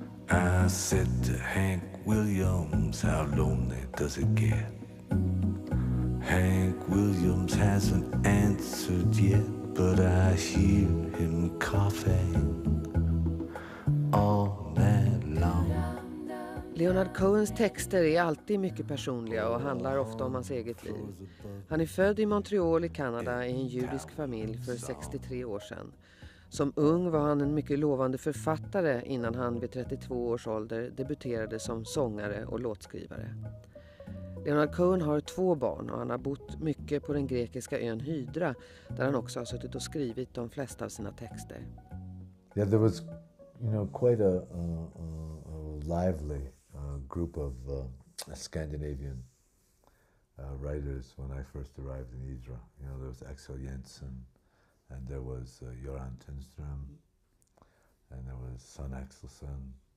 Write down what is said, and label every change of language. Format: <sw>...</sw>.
<en>I said to Hank Williams, how lonely does it get? Hank Williams hasn't answered yet, but I hear him coughing all night long.</en> <sv>Leonard Cohens texter är alltid mycket personliga och handlar ofta om hans eget liv. Han är född i Montreal i Kanada i en judisk familj för 63 år sedan. Som ung var han en mycket lovande författare innan han vid 32 års ålder debuterade som sångare och låtskrivare. Leonard Cohen har 2 barn och han har bott mycket på den grekiska ön Hydra där han också har suttit och skrivit de flesta av sina texter.</sv> <en>Yeah, there was, quite a lively group of Scandinavian writers when I first arrived in Hydra. There was Axel Jensen, and there was Göran Tunström, and there was Son Axelsson.</en>